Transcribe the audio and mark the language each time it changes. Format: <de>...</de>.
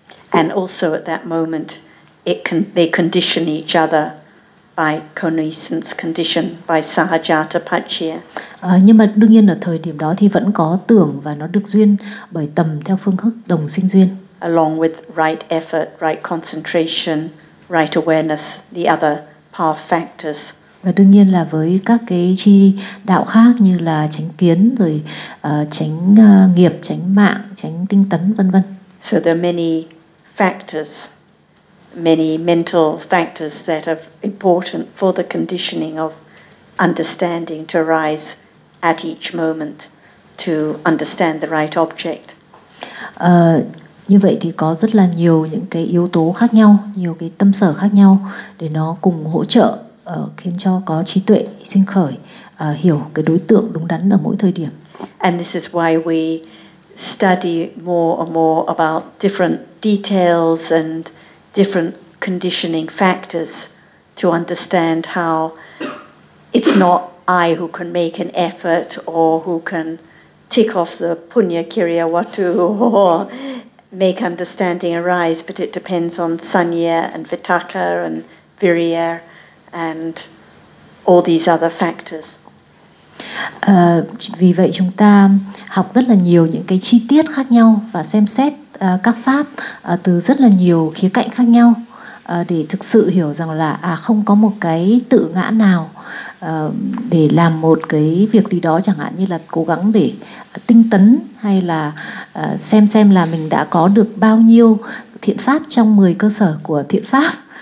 <en>And also at that moment they condition each other by conscience condition by sahajata paccaya.</en> <vi>Nhưng mà đương nhiên ở thời điểm đó thì vẫn có tưởng và nó được duyên bởi tầm theo phương thức đồng sinh duyên.</vi> <en>Along with right effort, right concentration, right awareness, the other power factors.</en> <vi>Và đương nhiên là với các cái chi đạo khác như là chánh kiến rồi chánh nghiệp, chánh mạng, chánh tinh tấn vân vân.</vi> <en>So there are many factors, many mental factors that are important for the conditioning of understanding to arise at each moment to understand the right object.</en> <vi>Như vậy thì có rất là nhiều những cái yếu tố khác nhau, nhiều cái tâm sở khác nhau để nó cùng hỗ trợ khiến cho có trí tuệ sinh khởi, hiểu cái đối tượng đúng đắn ở mỗi thời điểm.</vi> <en>And this is why we study more and more about different details and different conditioning factors to understand how it's not I who can make an effort or who can tick off the punya kriya vatu or make understanding arise, but it depends on sanya and vitaka and virya and all these other factors.</en> <vi>Vì vậy chúng ta học rất là nhiều những cái chi tiết khác nhau và xem xét các pháp từ rất là nhiều khía cạnh khác nhau để thực sự hiểu rằng là không có một cái tự ngã nào để làm một cái việc gì đó, chẳng hạn như là cố gắng để tinh tấn hay là xem là mình đã có được bao nhiêu thiện pháp trong 10 cơ sở của thiện pháp.</vi>